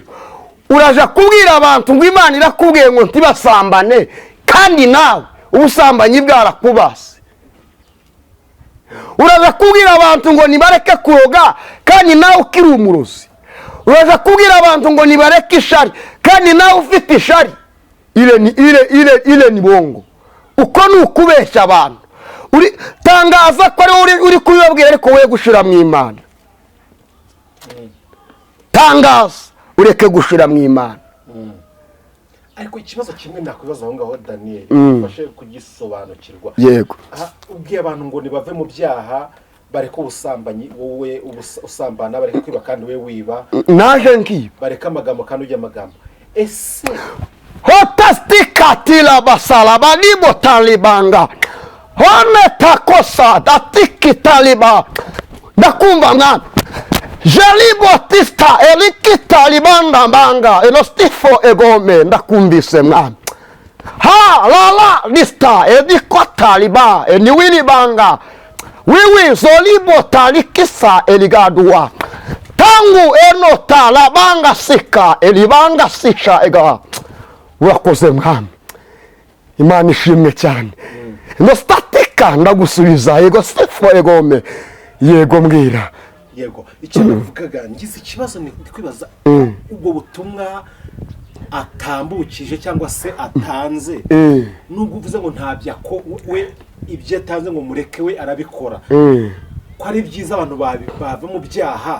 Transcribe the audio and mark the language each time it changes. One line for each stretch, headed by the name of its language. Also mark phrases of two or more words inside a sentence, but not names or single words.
Kinyarwanda: Uraja kubwira abantu ngo Imana irakubwiye ngo ntibasambane kandi nawe ubusambanyi bwarakubase. Uraja kubwira abantu ngo nibareke kuroga kandi nawe ukiri umurozi. Uraja kubwira abantu ngo nibareke ishari kandi nawe ufite ishari.
Swahili: Ile ni bongo.
Kinyarwanda: Uko ni ukubeshya abantu. Tangaza ko ari uri kubibabwira ariko we gushira mu Imana. Tangaza ureke gushira mu Imana. Ariko ikibazo kimwe nakwibaza aho ngaho Daniel ufashe kugisobanukirwa. Yego. Ubwiye abantu ngo nibave mu byaha bareka ubusambanyi, wowe usambana, bareka kwiba kandi we wiba. Naje ngiba. Bareka amagambo kandi ujya amagambo. Ese hotastikatila basala banibo talibanga. Hone takosa datiki taliba. Ndakumva mwana. Jalibo tista eliki talibanda banga enostifo egome ndakumbise mwana. Ha lala lista ediko taliba eniwili banga. Wiwi zolibo talikisa eligadua. Tangu eno talabanga sika elibanga sisha ega. Urakoze mwana. Imana ishimwe cyane. Nostatika ndagusubiza ego stifo egome. Yego mbwira. Yego, icyo navugaga ngize ikibazo ni kwibaza ubwo butumwa atambukije cyangwa se atanze, nubwo uvuze ngo ntabya ko we ibyo atanze ngo mureke we arabikora, ko ari byiza abantu bava mu byaha.